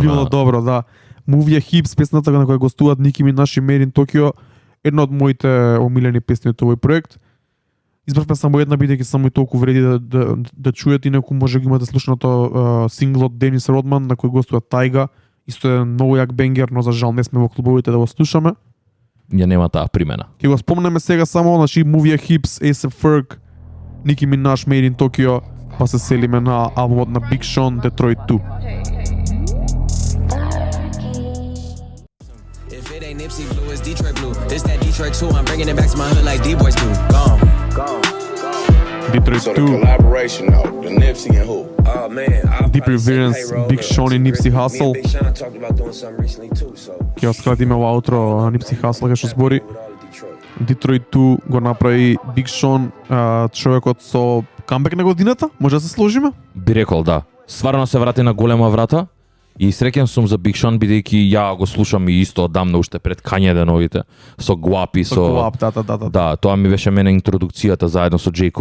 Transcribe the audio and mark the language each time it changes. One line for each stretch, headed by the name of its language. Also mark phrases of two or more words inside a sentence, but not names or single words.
Macedonian: Било добро, да. Movie Hips, песната на која гостуваат Ники Минаж и Made in Tokyo, една од моите омилени песни од овој проект. Избравме само една, бидејќи само и толку вреди да чуете, инаку може да имате слушнато сингл од Денис Родман на кој гостува Тайга. Исто е многу јак бенгер, но за жал не сме во клубовите да го слушаме. Ја нема таа примена. Ќе го спомнеме сега само, значи Movie Hips, A$AP Ferg, Nicki Minaj, Made in Tokyo, па се селиме на албумот на Big Sean, Detroit 2.
English: If it ain't Nipsey Blue, it's Detroit Blue. It's that Detroit 2, I'm bringing it back to my hood like D-Boys do. Gone. Detroit So the 2, collaboration though, the Nipsey and who? Oh man, I'll Deep probably send Reverence, payroll, Big but
Macedonian: Sean и Nipsey Hussle.
English: Me and Big Sean talked about doing something recently too, so
Macedonian: Ќе го скратиме во аутро Nipsey Hussle што збори.
English: with all of Detroit.
Macedonian: Detroit 2 го направи Big Sean, човекот со камбек на годината, може да се сложиме? Би рекол, да. Стварно се врати на голема врата и среќен сум за Big Sean, бидејќи ја го слушам и исто одамна уште пред Kanye деновите, со Guap и со Guap, да. Да, тоа ми беше мене интродукцијата заедно со J.